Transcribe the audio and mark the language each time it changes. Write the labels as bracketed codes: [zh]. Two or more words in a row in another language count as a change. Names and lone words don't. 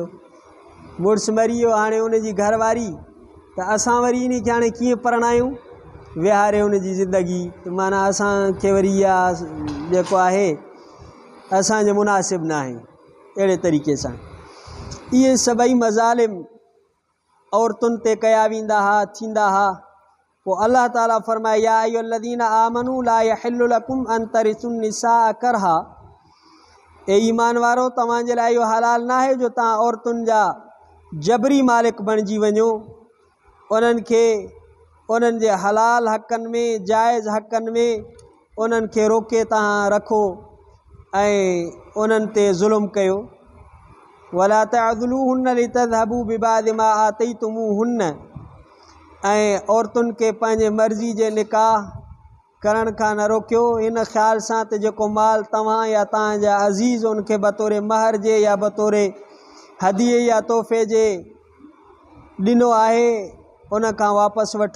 [sd] मुड़ुसु मरी वियो, हाणे उन जी घरवारी, त असां वरी इन खे हाणे कीअं परणायूं, विहारे उन जी ज़िंदगी, माना असांखे वरी इहा जेको आहे असांजे मुनासिब न आहे। अहिड़े तरीक़े सां इहे सभई मज़ालिम औरतुनि ते कया वेंदा हुआ, थींदा हुआ। पोइ अल्लाह ताला फरमाए [ar] يا أيها الذين آمنوا لا يحل لكم أن ترثوا النساء كرها, [sd] ए ईमान वारो तव्हांजे लाइ इहो हलाल न आहे जो तव्हां औरतुनि जा जबरी मालिक बणिजी वञो, उन्हनि खे उन्हनि जे हलाल हक़नि में, जाइज़ हक़नि में उन्हनि खे रोके तव्हां रखो ऐं उन्हनि ते ज़ुल्म कयो। [ar] ولا تعضلوهن لتذهبوا ببعض ما آتيتموهن, [sd] ऐं औरतुनि खे पंहिंजे मर्ज़ी जे निकाह करण खां न रोकियो, इन ख़्याल सां त जेको माल तव्हां या तव्हांजा अज़ीज़ उनखे बतौर महर जे या बतौर हदिये या तोहफ़े जे ॾिनो आहे उन खां वापसि वठो।